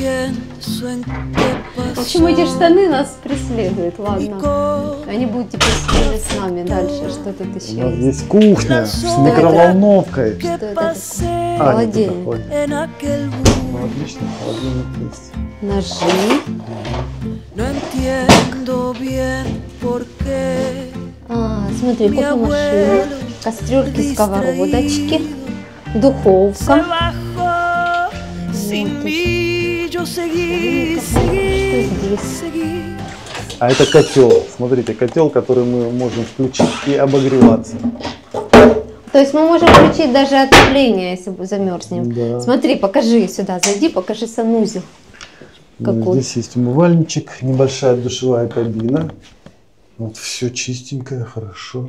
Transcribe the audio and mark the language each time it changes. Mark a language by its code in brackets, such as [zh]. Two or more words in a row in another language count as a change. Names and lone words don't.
[ru] В общем, эти штаны нас преследуют, ладно. Они будут теперь с нами дальше. Что тут У еще нас есть? есть кухня с микроволновкой. Что это такое? А, Холодильник. нет, это холодильник. Ну, отлично, холодильник есть. Ножи. [es] No entiendo bien por qué [ru] Смотри, кофемашина, кастрюльки, сковородочки, духовка. [es] bajó sin mí. Yo seguí, seguí. [ru] А это котел. Смотрите, котел, который мы можем включить и обогреваться. То есть мы можем включить даже отопление, если замерзнем. Да. Смотри, покажи сюда, зайди, покажи санузел. Какой? Здесь есть умывальничек, небольшая душевая кабина. Вот все чистенькое, хорошо.